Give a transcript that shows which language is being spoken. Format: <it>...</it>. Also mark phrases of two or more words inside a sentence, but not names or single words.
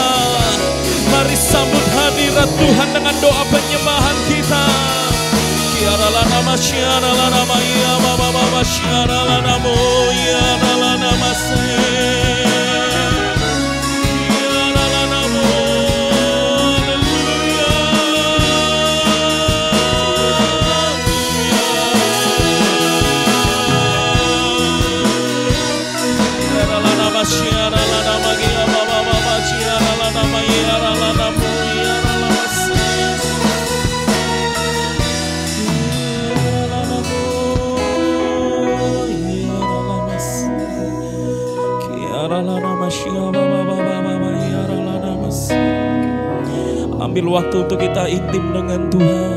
<id>Mari sambut hadirat Tuhan dengan doa penyembahan kita. Kiara lana masyara lana maya baba baba syara lana moya lana mase. Kiara lana mo. Kiara lana masyara lana magia baba baba syara lana maya lana moya lana mase. Ambil waktu untuk kita intim dengan Tuhan.</id>